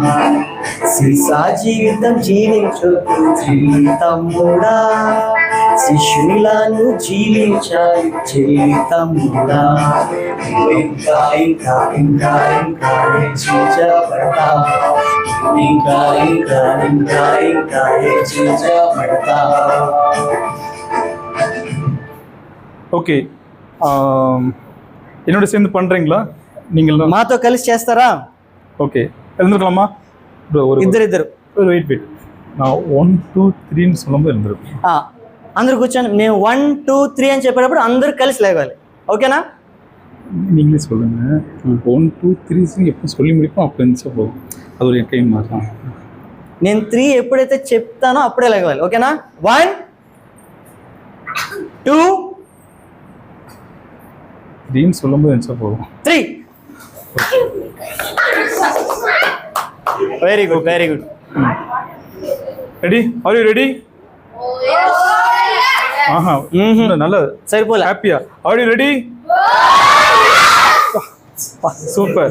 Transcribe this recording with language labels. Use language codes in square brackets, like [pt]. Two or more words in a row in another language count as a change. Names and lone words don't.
[te] సీసా జీవితం జీవించు చిన్న తమ్ముడా, శిష్యునిలాను జీవించాలి చెల్లి తమ్ముడా. ఇంకా ఇంకా ఇంకా ఇంకా హెచ్చించబడతా, ఇంకా ఇంకా ఇంకా ఇంకా హెచ్చించబడతా. [ta] ஓகே, என்னோட சேர்ந்து பண்ணுறீங்களா? நீங்கள் [te] మాతో కలిసి చేస్తారా? [ta] ఓకే, எழுந்திருக்கலாமா? [te] ఇద్దరు [ta] వెయిట్ நான் 1 2 3ன்னு சொல்லும்போது எழுந்திருக்கும். [te] అందరూ కూర్చొని మేము 1 2 3 అని చెప్పేటప్పుడు అందరూ కలిసి లేవాలి. ఓకేనా? [ta] நீங்களே சொல்லுங்க. 1 2 3 எப்போ சொல்லி முடிப்போம் அப்போ இருந்துச்சா போதும். அது ஒரு டைம் மாறலாம். [te] నేను 3 ఎప్పుడైతే చెప్తానో అప్పుడే లేవాలి. ఓకేనా? 1 2 3ன்னு சொல்லும்போது இருந்துச்சா போதும். 3. [en] very good, very good. ready? are you ready? ఆహా, [ta] நல்லது. [te] సరిపోలే. [en] happy-ah? are you ready? super,